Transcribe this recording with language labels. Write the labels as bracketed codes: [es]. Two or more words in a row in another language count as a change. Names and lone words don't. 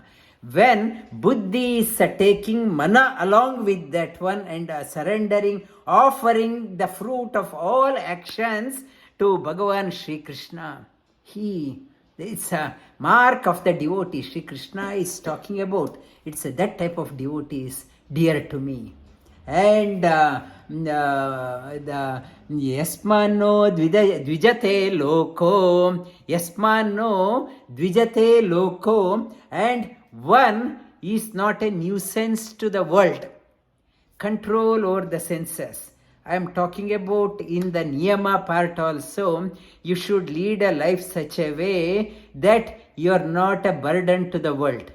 [en] When buddhi is taking mana along with that one and surrendering, offering the fruit of all actions to Bhagavan Shri Krishna, it's a mark of the devotee Shri Krishna is talking about. It's that type of devotee is dear to me. And the [sa] यस्मान्नोद्विजते लोको यस्मान्नोद्विजते लोको, [en] and one is not a nuisance to the world. Control over the senses. I am talking about in the niyama part also. You should lead a life such a way that you are not a burden to the world.